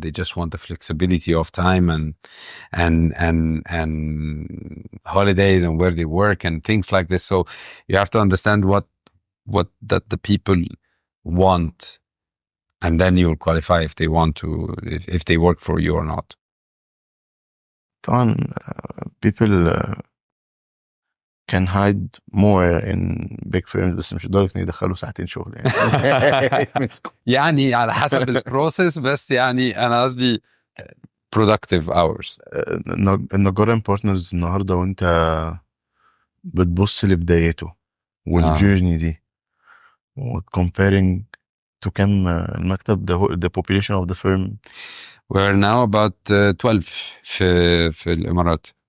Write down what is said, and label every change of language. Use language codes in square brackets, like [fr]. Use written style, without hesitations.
[en] They just want the flexibility of time and holidays and where they work and things like this. So you have to understand what that the people want, and then you'll qualify if they want to, if they work for you or not. [ar] طبعا [en] people can hide more in big firms، [ar] بس مش لدرجة ان يدخلوا ساعتين شغل يعني. يعني على حسب البروسيس، بس يعني انا قصدي [en] productive hours. [ar] النجار بارتنرز النهارده وانت بتبص لبدايته والجيرني دي و [en] comparing to [ar] كم المكتب [en] the population of the firm. We're now about 12 [ar] في الامارات.